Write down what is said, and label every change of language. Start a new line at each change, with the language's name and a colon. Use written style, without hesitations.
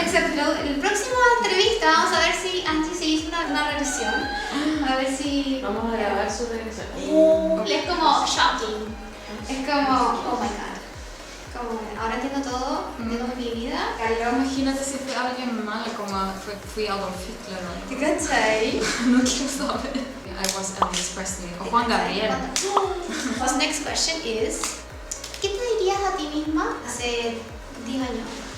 Spanish: Excepto el próximo entrevista vamos a ver si Angie se hizo una regresión. A ver si... Vamos a grabar su regresión. Es como shocking. Es como,
English: oh my god.
Spanish: Como, ahora entiendo todo, entiendo mi vida. Imagínate si fue alguien malo, como fui Adolf Hitler o ¿Te cachai? no quiero saber.
English: I was Elvis Presley o Juan Gabriel.
Spanish: Pues
English: next question is,
Spanish: ¿qué te dirías a ti misma hace 10 años?